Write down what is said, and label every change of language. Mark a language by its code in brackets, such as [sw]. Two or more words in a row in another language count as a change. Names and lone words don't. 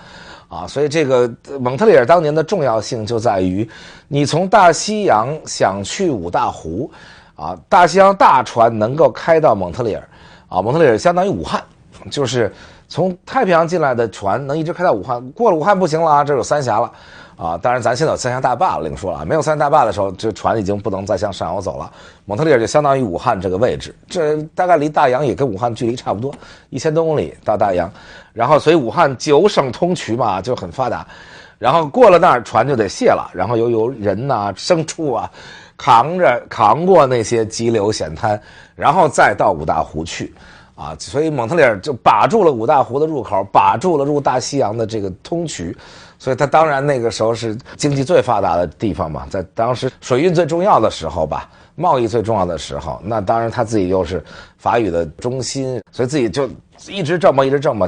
[zh] 啊，所以這個蒙特利爾當年的重要性就在於，你從大西洋想去五大湖，啊，大西洋大船能夠開到蒙特利爾，啊，蒙特利爾相當於武漢，就是從太平洋進來的船能一直開到武漢，過了武漢不行了啊，這有三峽了，啊，當然咱現在有三峽大壩了，另說了，沒有三峽大壩的時候，這船已經不能再向上游走了，蒙特利爾就相當於武漢這個位置，這大概離大洋也跟武漢距離差不多，1000多公里到大洋。然後所以武漢9省通衢嘛，就很發達，然後過了那兒船就得卸了，然後由人吶、牲畜啊扛過那些急流險灘，然後再到五大湖去啊，所以蒙特利爾就把住了五大湖的入口，把住了入大西洋的这个通衢，所以它当然那個時候是經濟最發達的地方嘛，在當時水運最重要的時候吧，貿易最重要的時候，那當然他自己又是法語的中心，所以自己就一直這麼。